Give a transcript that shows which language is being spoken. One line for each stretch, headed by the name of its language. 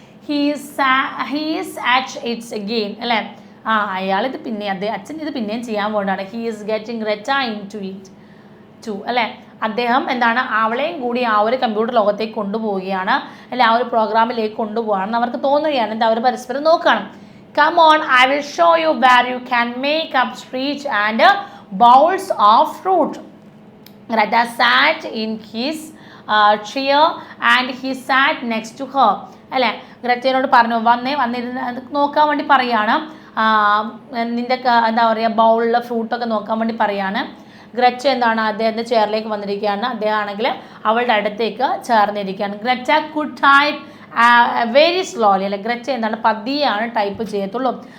English: he's at it's again,
Malayalam: അല്ലേ, അയാളിത് പിന്നെ അച്ഛൻ ഇത് പിന്നെയും ചെയ്യാൻ പോകണ്ടാണ്.
English: he is getting Greta into it too,
Malayalam: അല്ലേ, അദ്ദേഹം എന്താണ് അവളെയും കൂടി ആ ഒരു കമ്പ്യൂട്ടർ ലോകത്തേക്ക് കൊണ്ടുപോവുകയാണ്, അല്ലെ, ആ ഒരു പ്രോഗ്രാമിലേക്ക് കൊണ്ടുപോകുകയാണെന്ന് അവർക്ക് തോന്നുകയാണ്. എന്താ, അവർ പരസ്പരം നോക്കുകയാണ്.
English: Come on, I will show you where you can make up streets and bowls of fruit. Greta sat in his chair and he sat next to her.
Malayalam: അല്ലേ, ഗ്രറ്റയോട് പറഞ്ഞു വന്നിരുന്ന് നോക്കാൻ വേണ്ടി പറയുകയാണ്. നിൻ്റെ എന്താ പറയുക ബൗളിലെ ഫ്രൂട്ടൊക്കെ നോക്കാൻ വേണ്ടി പറയുകയാണ്. ഗ്രറ്റ എന്താണ് അദ്ദേഹത്തിൻ്റെ ചെയറിലേക്ക് വന്നിരിക്കുകയാണ്. അദ്ദേഹം ആണെങ്കിൽ അവളുടെ അടുത്തേക്ക് ചേർന്നിരിക്കുകയാണ്.
English: Greta could type very slowly,
Malayalam: അല്ലെ, ഗ്രറ്റ എന്താണ് പതിയാണ് ടൈപ്പ് ചെയ്യത്തുള്ളൂ.